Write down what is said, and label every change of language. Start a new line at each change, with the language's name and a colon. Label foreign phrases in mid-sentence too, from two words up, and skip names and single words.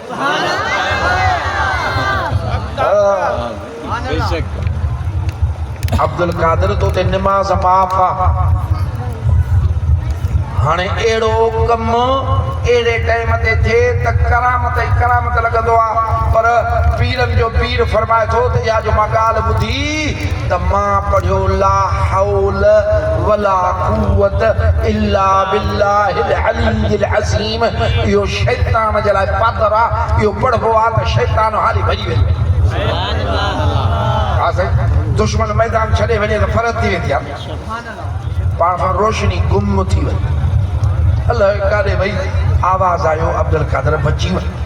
Sindhi: अब्दुल कादिर तो ते नमाज माफ़ हाणे अहिड़ो कमु अहिड़े टाइम ते थिए त करामत ई करामत लॻंदो आहे पर पीरनि जो पीर फरमाए थो त इहा जो मां ॻाल्हि ॿुधी त मां पढ़ियो
Arabic: لا حول ولا قوة إلا بالله العلي العظيم
Sindhi: इहो शैतान जे लाइ पादर आहे इहो पढ़बो आहे त शैतान हाली भॼी वेंदो हा साईं दुश्मन मैदान छॾे वञे त फरक थी वेंदी आहे पाण खां रोशनी गुम थी वई अलाए काॾे वई आवाज़ आयो अब्दुल कादिर बची वई